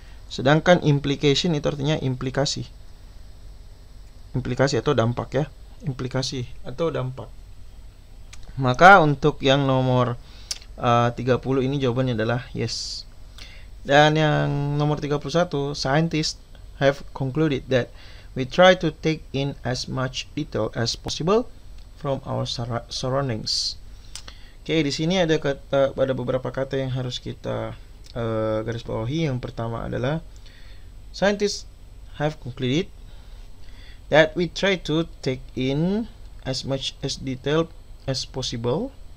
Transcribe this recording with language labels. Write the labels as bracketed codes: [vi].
[id] Sedangkan implication itu artinya implikasi. Implikasi atau dampak, ya. Implikasi atau dampak. Maka untuk yang nomor 30 ini jawabannya adalah yes. Dan yang nomor 31, [en] scientists have concluded that we try to take in as much detail as possible from our surroundings. [id] Oke, di sini ada beberapa kata yang harus kita garis bawahi. Yang pertama adalah [en] scientists have concluded that we try to take in as much as detail as possible.